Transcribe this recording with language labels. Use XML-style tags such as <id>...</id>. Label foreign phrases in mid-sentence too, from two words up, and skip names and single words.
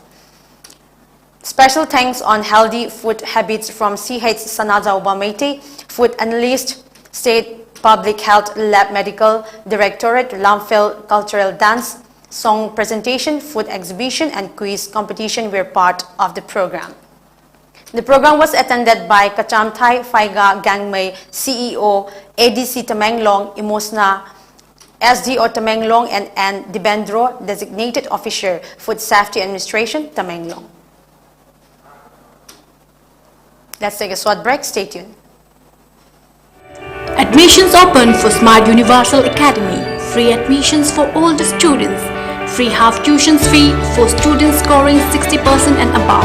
<en>Special thanks on healthy food habits from CH Sanaja Obamete, Food Analyst, State Public Health Lab Medical Directorate, Lamphel Cultural Dance, Song Presentation, Food Exhibition, and Quiz Competition were part of the program. The program was attended by Kachamthai Phaiga Gangmei CEO, ADC Tamenglong, Imosna, SDO Tamenglong, and N. Dibendro, Designated Officer, Food Safety Administration, Tamenglong. Let's take a short break. Stay tuned. Admissions open for Smart Universal Academy. Free admissions for all the students. Free half tuition fee for students scoring 60% and above.</en>